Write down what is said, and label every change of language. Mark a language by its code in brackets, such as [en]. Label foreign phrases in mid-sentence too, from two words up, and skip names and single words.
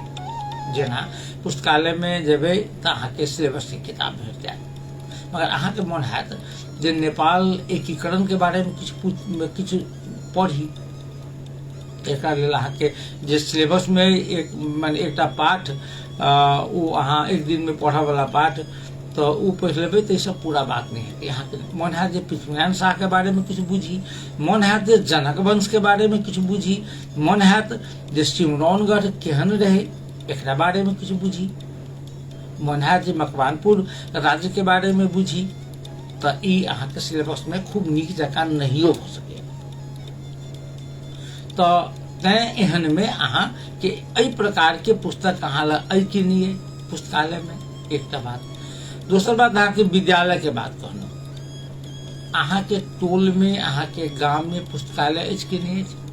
[mai] जेना पुस्तकालय में जेबै तऽ अहाँके सिलेबस के किताब भेट जायत, मगर अहाँके मोन हैत जे नेपाल एकीकरण के बारे में किछु पढ़ी, एकरा लेल अहाँके जे सिलेबस में एकटा पाठ ओ अहाँ एक दिन में पढ़ऽ वाला पाठ, तो ओ पढ़ि लेबै तऽ सब पूरा बात नहीं है। यहाँ के मन है जे पृथ्वीनारायण शाह के बारे में कुछ बुझी, मन है जे जनक वंश के बारे में कुछ बुझी, मन है जे सिमरौनगढ़ केहन रहे एकरा बारे में कुछ बुझी, मन है जे मकवानपुर राज्य के बारे में बुझी, तो ई अहाँ के सिलेबस में खूब नीक जकाँ नहियो हो सके। तो तैं एहन में अहाँ के एहि प्रकार के पुस्तक अहाँ लग अइ कि नहीं है पुस्तकालय में, एकटा बात। दोसर बात अहाँ के विद्यालय के बात कहलहुँ, अहाँ के टोल में, अहाँ के गांव में पुस्तकालय अछि कि नहीं अछि?